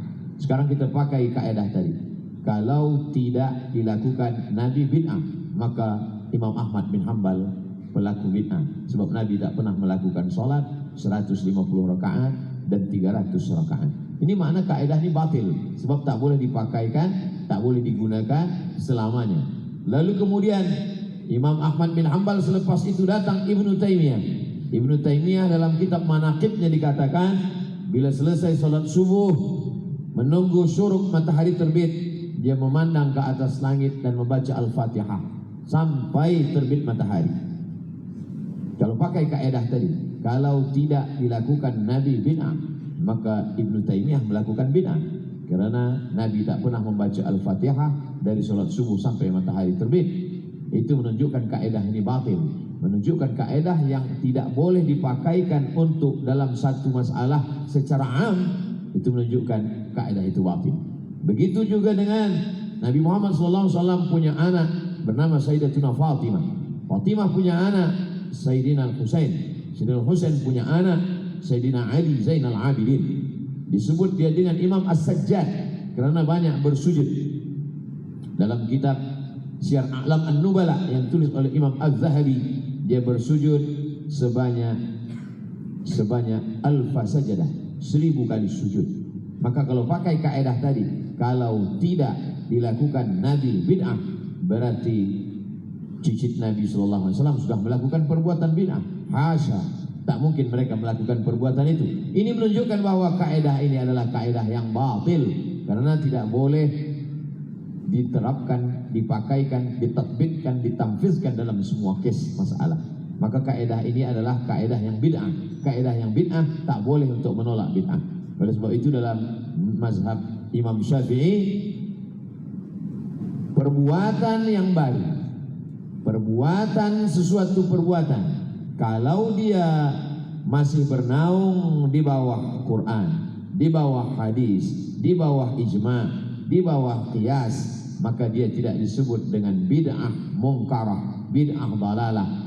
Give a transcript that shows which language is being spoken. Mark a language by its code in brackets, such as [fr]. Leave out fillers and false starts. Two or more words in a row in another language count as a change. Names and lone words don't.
[ms] Sekarang kita pakai kaedah tadi. Kalau tidak dilakukan Nabi bid'ah, maka Imam Ahmad bin Hanbal pelaku bid'ah. Sebab Nabi tak pernah melakukan sholat 150 rakaat dan 300 rakaat. Ini makna kaedah ini batil, sebab tak boleh dipakaikan, tak boleh digunakan selamanya. Lalu kemudian Imam Ahmad bin Hanbal selepas itu datang Ibnu Taimiyah. Ibnu Taimiyah dalam kitab Manaqibnya dikatakan, bila selesai sholat subuh, menunggu syuruk matahari terbit, dia memandang ke atas langit dan membaca Al-Fatihah sampai terbit matahari. Kalau pakai kaedah tadi, kalau tidak dilakukan Nabi bid'ah, maka Ibnu Taimiyah melakukan bid'ah. Karena Nabi tak pernah membaca Al-Fatihah dari sholat subuh sampai matahari terbit. Itu menunjukkan kaedah ini batil, menunjukkan kaedah yang tidak boleh dipakaikan untuk dalam satu masalah secara am. Itu menunjukkan kaedah itu batil. Begitu juga dengan Nabi Muhammad SAW punya anak bernama Sayyidatuna Fatimah. Fatimah punya anak Sayyidina Al-Husain. Sayyidina Al-Husain punya anak Sayyidina Ali Zainal Abidin. Disebut dia dengan Imam As-Sajjad karena banyak bersujud. Dalam kitab Syiar A'lam An-Nubala yang tulis oleh Imam Az-Zahabi, dia bersujud sebanyak [ar] ألف سجدة, [ms] 1000 kali sujud. Maka kalau pakai kaedah tadi, kalau tidak dilakukan Nabi bid'ah, berarti cicit Nabi SAW sudah melakukan perbuatan bid'ah. Hasya, tak mungkin mereka melakukan perbuatan itu. Ini menunjukkan bahwa kaedah ini adalah kaedah yang batil, karena tidak boleh diterapkan, dipakaikan, ditatbikkan, ditamfizkan dalam semua kes masalah. Maka kaedah ini adalah kaedah yang bid'ah. Kaedah yang bid'ah tak boleh untuk menolak bid'ah. Oleh sebab itu dalam mazhab Imam Syafi'i, perbuatan yang baru, perbuatan sesuatu perbuatan, kalau dia masih bernaung di bawah Quran, di bawah hadis, di bawah ijma', di bawah qiyas, maka dia tidak disebut dengan [ar] بدعة منكرة, بدعة ضلالة.